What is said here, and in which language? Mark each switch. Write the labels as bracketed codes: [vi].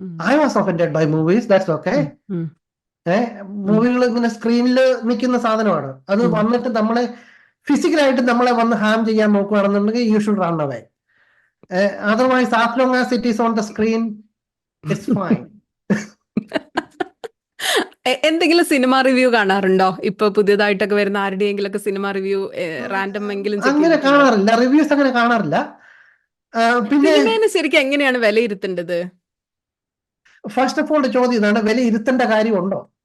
[en] I was offended by movies, that's okay. [ml] മൂവികൾ ഇങ്ങനെ സ്ക്രീനിൽ നിൽക്കുന്ന സാധനമാണ്. അത് വന്നിട്ട് നമ്മളെ ഫിസിക്കലായിട്ട് നമ്മളെ വന്ന് ഹാം ചെയ്യാൻ നോക്കുകയാണെന്നുണ്ടെങ്കിൽ [en] You should run away. Otherwise as long as it is on the screen, it's fine. [ml] എന്തെങ്കിലും സിനിമ റിവ്യൂ കാണാറുണ്ടോ? ഇപ്പൊ പുതിയതായിട്ടൊക്കെ വരുന്ന ആരുടെയെങ്കിലും ഒക്കെ സിനിമ റിവ്യൂ റാൻഡം എങ്കിലും അങ്ങനെ കാണാറില്ല, റിവ്യൂസ് അങ്ങനെ കാണാറില്ല. പിന്നെ സിനിമേനെ ശരിക്കും എങ്ങനെയാണ് വിലയിരുത്തേണ്ടത്? ഫസ്റ്റ് ഓഫ് ഓൾ ചോദ്യം ഇതാണ്, വിലയിരുത്തേണ്ട കാര്യമുണ്ടോ?